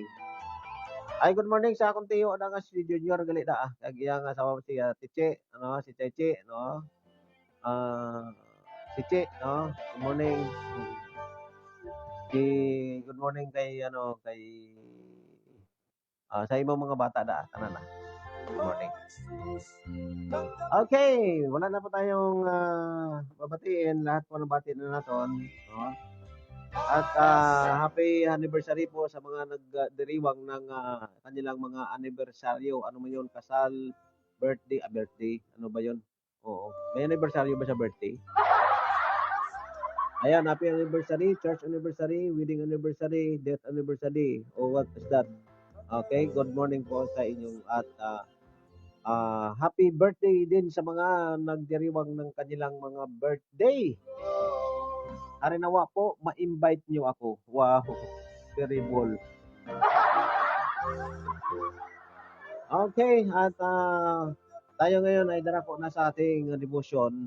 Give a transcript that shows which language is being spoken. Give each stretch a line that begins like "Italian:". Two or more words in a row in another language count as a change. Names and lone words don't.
Hiligaynon: Ay,
English: good morning
Hiligaynon: sa akong tiyo na nga si Junior gali da. Kag iya nga asawa si Tiche, si Cheche, no. Si Chi, no.
English: Good morning. Good morning
Hiligaynon: kay sa imong mga bata da tanan na.
English: Good morning.
Filipino: Okay, wala na po tayong babatiin. Lahat po nabati na naton. No? At
English: happy anniversary
Filipino: po sa mga nagdiriwang ng kanilang mga anibersaryo. Ano man yun? Kasal, birthday, ano ba yun? Oo. May anibersaryo ba sa birthday? Ayan,
English: happy anniversary, church anniversary, wedding anniversary, death anniversary. O what is that?
Filipino: Okay,
English: good morning
Filipino: po sa inyong at
English: happy birthday
Filipino: din sa mga nagdiriwang ng kanilang mga birthday. Arinawa po, ma-invite nyo ako.
English: Wow, terrible.
Filipino: Okay, at tayo ngayon ay darako na sa ating devotion.